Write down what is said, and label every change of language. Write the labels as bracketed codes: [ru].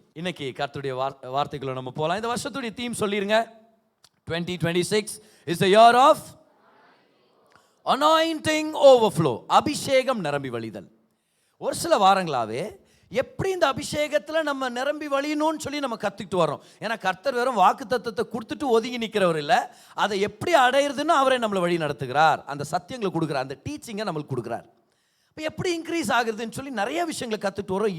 [ta] இன்னைக்கு கர்த்தருடைய வார்த்தைகளை நம்ம போகலாம். இந்த வருஷத்துடைய தீம் சொல்லிருங்க. [en] 2026 is the year of anointing overflow. [ta] அபிஷேகம் நிரம்பி வழிதல். ஒரு சில வாரங்களாவே எப்படி இந்த அபிஷேகத்தில் நம்ம நிரம்பி வழியணும்னு சொல்லி நம்ம கற்றுக்கிட்டு வரோம். ஏன்னா கர்த்தர் வெறும் வாக்கு தத்தத்தை கொடுத்துட்டு ஒதுங்கி நிற்கிறவர் இல்லை, அதை எப்படி அடையிறதுன்னு அவரை நம்மளை வழி நடத்துகிறார். அந்த சத்தியங்களை கொடுக்குறார், அந்த டீச்சிங்கை நம்மளுக்கு கொடுக்குறார். இப்போ எப்படி இன்க்ரீஸ் ஆகுதுன்னு சொல்லி நிறைய விஷயங்களை கற்றுட்டு வரோம்.